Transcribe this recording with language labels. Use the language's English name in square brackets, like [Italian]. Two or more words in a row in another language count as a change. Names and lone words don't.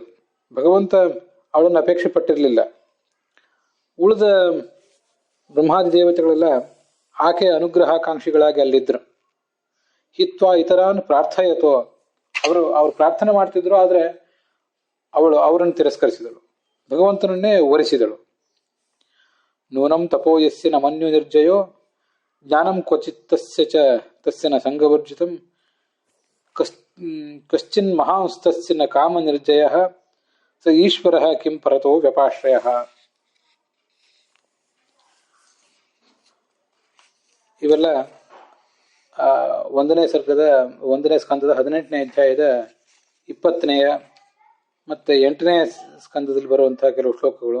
[Kannada] ಭಗವಂತ ಅವಳನ್ನು ಅಪೇಕ್ಷೆ ಪಟ್ಟಿರಲಿಲ್ಲ. ಉಳಿದ ಬ್ರಹ್ಮಾದಿ ದೇವತೆಗಳೆಲ್ಲ ಆಕೆಯ ಅನುಗ್ರಹಾಕಾಂಕ್ಷಿಗಳಾಗಿ ಅಲ್ಲಿದ್ರು. [Sanskrit] ಹಿತ್ವಾ ಇತರಾನ್ ಪ್ರಾರ್ಥಯತೋ, [Kannada] ಅವರು ಪ್ರಾರ್ಥನೆ ಮಾಡ್ತಿದ್ರು. ಆದರೆ ಅವರನ್ನು ತಿರಸ್ಕರಿಸಿದಳು, ಭಗವಂತನನ್ನೇ ವರಿಸಿದಳು. [Sanskrit] ನೂನಂ ತಪೋಯಸ್ಯ ನ ಮನ್ಯು ನಿರ್ಜಯೋ ಜ್ಞಾನಂ ಕ್ವಚಿತ್ ತಸ್ಯ ನ ಸಂಗವರ್ಜಿತಂ ಕಶ್ಚಿನ್ ಮಹಾಂಸ್ತಸ್ಯ ನ ಕಾಮ ನಿರ್ಜಯಃ ಸ ಈಶ್ವರಃ ಕಿಂ ಪರತೋ ವ್ಯಪಾಶ್ರಯಃ. [Kannada] ಇವೆಲ್ಲ 1ನೇ ಸರ್ಗದ 1ನೇ ಸ್ಕಂದದ 18ನೇ ಅಧ್ಯಾಯದ 20ನೇ ಮತ್ತು 8ನೇ ಸ್ಕಂದದಲ್ಲಿ ಬರುವಂತಹ ಕೆಲವು ಶ್ಲೋಕಗಳು.